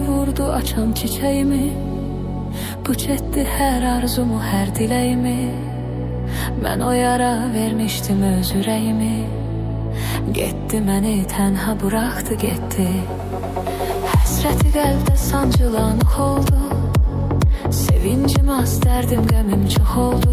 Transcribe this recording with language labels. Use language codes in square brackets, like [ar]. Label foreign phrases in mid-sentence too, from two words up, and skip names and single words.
[tr] Vurdu açan çiçeğimi, puç etti her arzumu, her dileğimi. Ben o yara vermiştim öz yüreğimi. [az] Getdi məni tənha bıraktı getdi. Həsrəti qəlbdə sancılanıq oldu. Sevincim az, dərdim qəmim çox oldu.